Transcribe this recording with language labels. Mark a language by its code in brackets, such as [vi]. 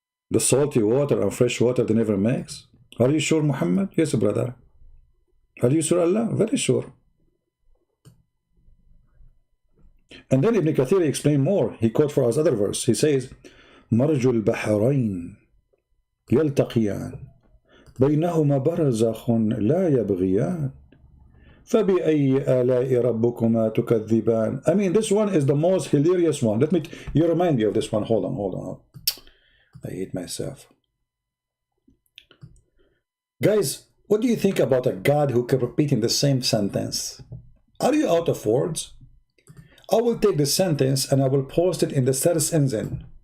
[en] The salty water and fresh water, they never mix. Are you sure, Muhammad? Yes, brother. Are you sure, Allah? Very sure. And then Ibn Kathir explained more. He quote for us other verse. [ar] He says, مرج البحرين يلتقيان بينهما برزخ لا يبغيان فبأي آلاء ربكما تكذبان. [en] I mean, this one is the most hilarious one. You remind me of this one. Hold on. I hate myself. Guys, what do you think about a God who kept repeating the same sentence? Are you out of words? I will take the sentence and I will post it in the search engine.